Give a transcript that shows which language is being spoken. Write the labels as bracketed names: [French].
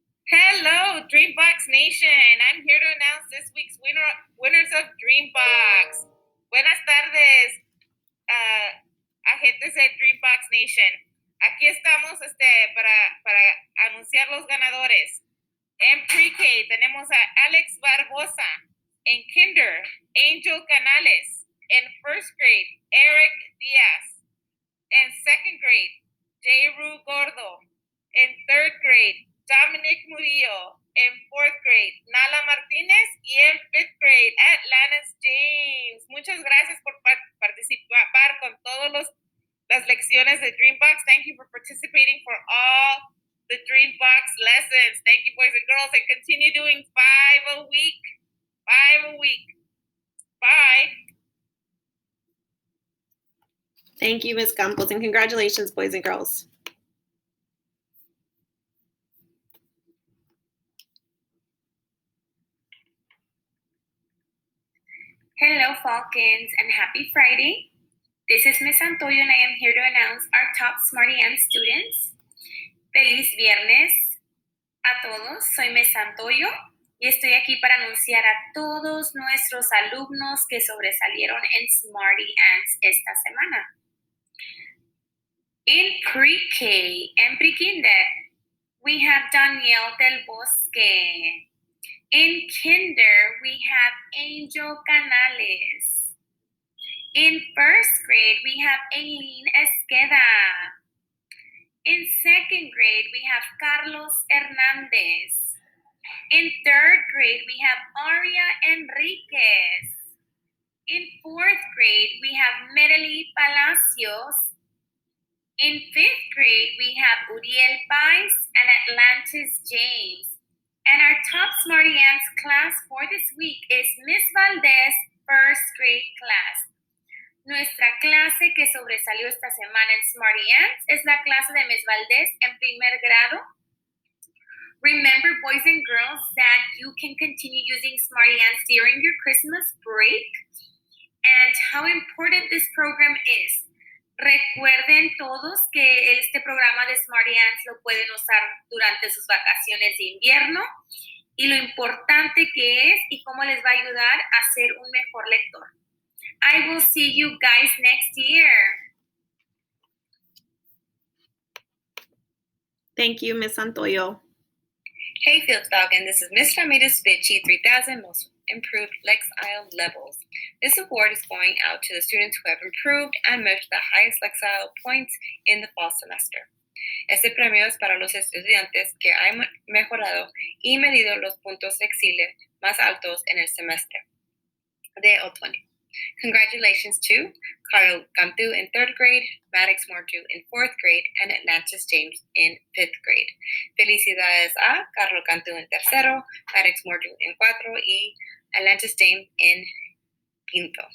[English] Hello, Dreambox Nation. I'm here to announce this week's winners of Dreambox. [Spanish] Buenas tardes, agentes de Dreambox Nation. Aquí estamos para anunciar los ganadores. En Pre-K tenemos a Alex Barbosa. En Kinder, Angel Canales. En First Grade, Eric Diaz. En Second Grade, J. Ru Gordo. En Third Grade, Dominic Murillo. En 4th grade, Nala Martínez. Y en 5th grade, Atlantis James. Muchas gracias por participar con todas las lecciones de Dreambox. [English] Thank you for participating for all the Dreambox lessons. Thank you, boys and girls, and continue doing 5 a week. 5 a week. Bye. Thank you, Ms. Campos, and congratulations, boys and girls. Hello, Falcons, and happy Friday. This is Miss Santoyo, and I am here to announce our top Smartym students. [Spanish] Feliz viernes a todos. Soy Miss Santoyo y estoy aquí para anunciar a todos nuestros alumnos que sobresalieron en Smarty Ants esta semana. [English] In Pre-K and Pre-Kinder, we have Danielle Del Bosque. In Kinder, we have Angel Canales. In first grade, we have Aileen Esqueda. In second grade, we have Carlos Hernandez. In third grade, we have Aria Enriquez. In fourth grade, we have Merely Palacios. In fifth grade, we have Uriel Pais and Atlantis James. And our top Smarty Ants class for this week is Miss Valdez, first grade class. [Spanish] Nuestra clase que sobresalió esta semana en Smarty Ants es la clase de Miss Valdez en primer grado. [English] Remember, boys and girls, that you can continue using Smarty Ants during your Christmas break and how important this program is. [Spanish] Recuerden todos que este programa de Smartym lo pueden usar durante sus vacaciones de invierno y lo importante que es y cómo les va a ayudar a ser un mejor lector. [English] I will see you guys next year. Thank you, Ms. Santoyo. Hey Fields Falcon, this is Ms. Ramirez Vici 3000 Most Improved Lexile Levels. This award is going out to the students who have improved and measured the highest Lexile points in the fall semester. [Spanish] Este premio es para los estudiantes que han mejorado y medido los puntos lexiles más altos en el semestre de otoño. [English] Congratulations to Carl Cantu in 3rd grade, Maddox Mortu in 4th grade, and Atlantis James in 5th grade. [Spanish] Felicidades a Carlos Cantu en 3º, Maddox Mortu en 4 y Atlantis James in 5º.